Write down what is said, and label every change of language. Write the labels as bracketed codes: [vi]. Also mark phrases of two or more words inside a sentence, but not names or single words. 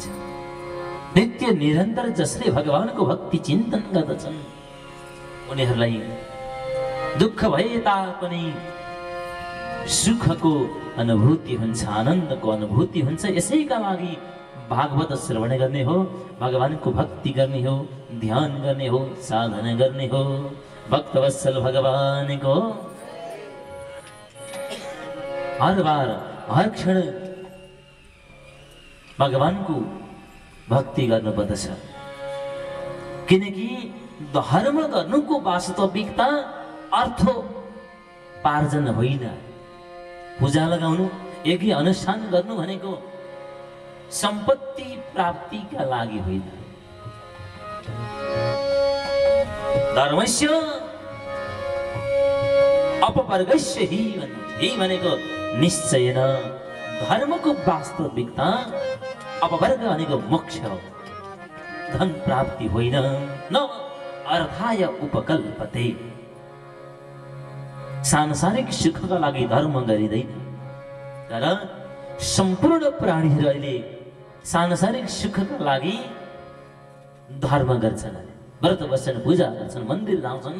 [ne] नित्य निरन्तर जसले भगवानको भक्ति चिन्तन गर्दछन् उनीहरूलाई दुःख भए तापनि सुखको अनुभूति हुन्छ, आनन्दको अनुभूति हुन्छ। यसैका लागि भागवत श्रवण गर्ने हो, भगवानको भक्ति गर्ने हो, ध्यान गर्ने हो, साधना गर्ने हो। भक्तवत्सल भगवानको हर बार हर क्षण भगवानको भक्ति गर्नुपर्दछ। किनकि धर्म गर्नुको वास्तविकता अर्थोपार्जन होइन। पूजा लगाउनु, यज्ञ अनुष्ठान गर्नु भनेको सम्पत्ति प्राप्तिका लागि होइन। [sa] धर्मस्य अपवर्गस्य हि [ne] भनेको निश्चयन धर्मको वास्तविकता अपवर्ग भनेको मोक्ष हो, धन प्राप्ति होइन। [sa] न अर्थाय उपकल्पते, [ne] सांसारिक सुखका लागि धर्म गरिँदैन, तर सम्पूर्ण प्राणीहरू अहिले सांसारिक सुखका लागि धर्म गर्छन्, व्रत बस्छन्, पूजा गर्छन्, मन्दिर जान्छन्।